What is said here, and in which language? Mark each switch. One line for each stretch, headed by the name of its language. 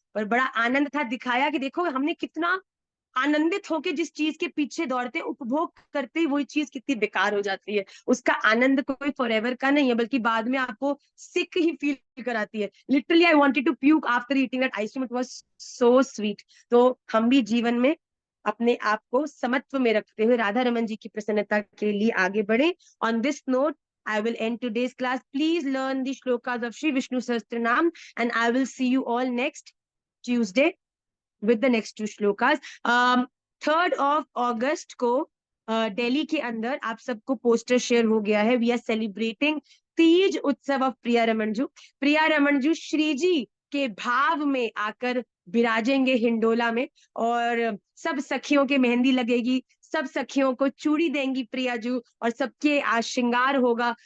Hindi: पर बड़ा आनंद था, दिखाया कि देखो हमने कितना आनंदित होके जिस चीज के पीछे दौड़ते, उपभोग करते ही वही चीज कितनी बेकार हो जाती है। उसका आनंद कोई फॉरएवर का नहीं है, बल्कि बाद में आपको सिक ही फील कराती है।
English: Literally I wanted to puke after eating that ice cream, it was so sweet.
Hindi: तो हम भी जीवन में अपने आप को समत्व में रखते हुए राधा रमन जी की प्रसन्नता के लिए आगे बढ़े।
English: On this note I will end today's class. Please learn the shlokas of Shri Vishnu Sahasranam, and I will see you all next Tuesday with the next two shlokas.
Hindi: 3rd of August को दिल्ली के अंदर आप सबको poster share हो गया है।
English: We are celebrating Teej उत्सव of Priya Ramanju.
Hindi: प्रिया रमनजू श्री जी के भाव में आकर विराजेंगे हिंडोला में, और सब सखियों के मेहंदी लगेगी, सब सखियों को चूड़ी देंगी प्रियाजू, और सबके आज श्रृंगार होगा।